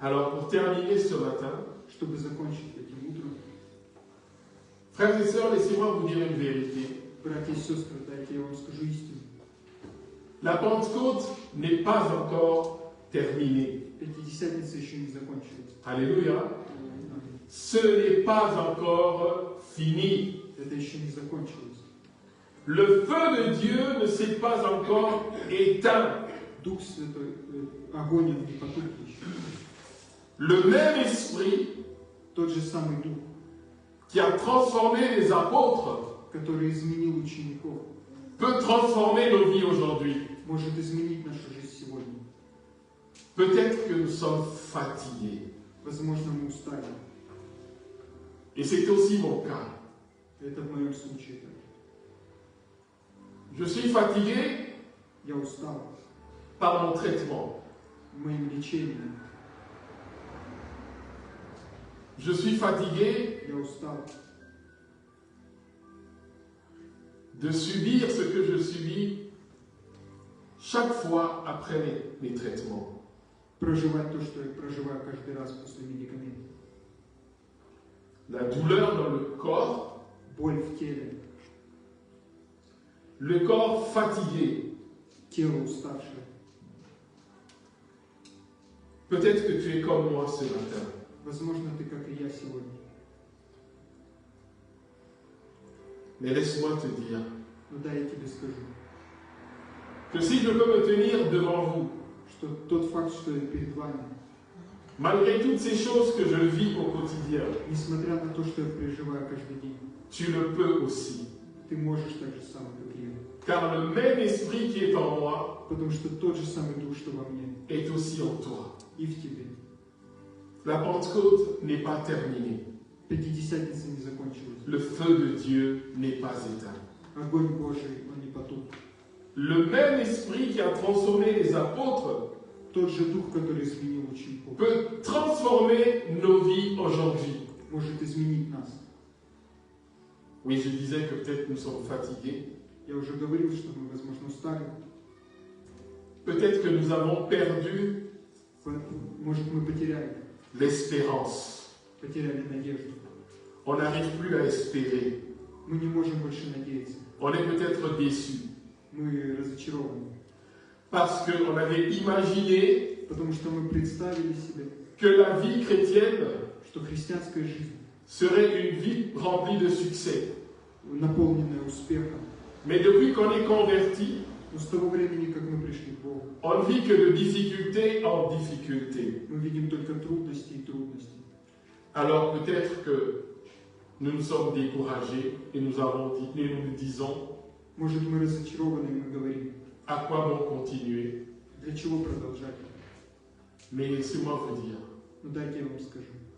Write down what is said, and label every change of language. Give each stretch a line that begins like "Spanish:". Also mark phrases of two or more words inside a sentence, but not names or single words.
French: Alors pour terminer ce matin,
Russian: Чтобы закончить этим утром,
French: frères et sœurs, laissez-moi vous dire une vérité.
Russian: братья и сестры, дайте я вам скажу истину.
French: La Pentecôte n'est pas encore terminée.
Russian: Пятидесятница еще не закончилась.
French: Alléluia. Ce n'est pas encore fini.
Russian: Это еще не закончилось.
French: Le feu de Dieu ne s'est pas encore éteint.
Russian: Дух Святой, огонь он не потух еще.
French: Le même esprit
Russian: Тот же самый Дух,
French: qui a transformé les apôtres
Russian: который изменил учеников,
French: peut transformer nos vies aujourd'hui.
Russian: может изменить нашу жизнь сегодня.
French: Peut-être que nous sommes fatigués.
Russian: Возможно, мы устали.
French: Et c'est aussi mon cas.
Russian: Это в моем случае так.
French: Je suis fatigué
Russian: Я устал
French: par mon traitement.
Russian: моим лечением.
French: Je suis fatigué
Russian: Я устал
French: de subir ce que je subis chaque fois après mes traitements.
Russian: проживать то, что я проживаю каждый раз после медикаментов.
French: La douleur dans le corps,
Russian: Боль в теле,
French: le corps fatigué.
Russian: тело уставшее.
French: Peut-être que tu es comme moi ce matin.
Russian: Возможно, ты как и я сегодня.
French: Mais laisse-moi te dire
Russian: Но да, я тебе скажу,
French: que si je peux me tenir devant vous,
Russian: что тот факт, что я перед вами,
French: malgré toutes ces choses que je vis au quotidien,
Russian: несмотря на то, что я переживаю каждый день,
French: tu le peux aussi.
Russian: ты можешь так же самое, как и я.
French: Car le même esprit qui est en moi
Russian: Потому что тот же самый Дух, что во мне,
French: est aussi en toi.
Russian: и в тебе.
French: La Pentecôte n'est pas terminée.
Russian: Пятидесятница не закончилась.
French: Le feu de Dieu n'est pas éteint.
Russian: Огонь Божий, он не потух.
French: Le même esprit qui a transformé les apôtres
Russian: Тот же Дух, который изменил учеников,
French: peut transformer nos vies aujourd'hui.
Russian: может изменить нас.
French: Oui, je disais que peut-être nous sommes fatigués.
Russian: Я уже говорил, что мы, возможно, устали.
French: Peut-être que nous avons perdu
Russian: Может, мы потеряли надежду.
French: On n'arrive plus à espérer.
Russian: Мы не можем больше надеяться.
French: On est peut-être déçus.
Russian: Мы разочарованы.
French: Parce qu'on avait imaginé
Russian: Потому что мы представили себе,
French: que la vie chrétienne
Russian: что христианская жизнь,
French: serait une vie remplie de succès.
Russian: наполненная успехом,
French: Mais depuis qu'on est converti,
Russian: но с того времени, как мы пришли к Богу,
French: on ne vit que de difficulté en difficulté.
Russian: мы видим только трудности и трудности.
French: Alors peut-être que nous nous sommes découragés et nous nous disons,
Russian: Может, мы разочарованы, и мы говорим,
French: à quoi bon continuer?
Russian: для чего продолжать?
French: Mais laissez-moi vous dire,
Russian: Ну дайте я вам скажу.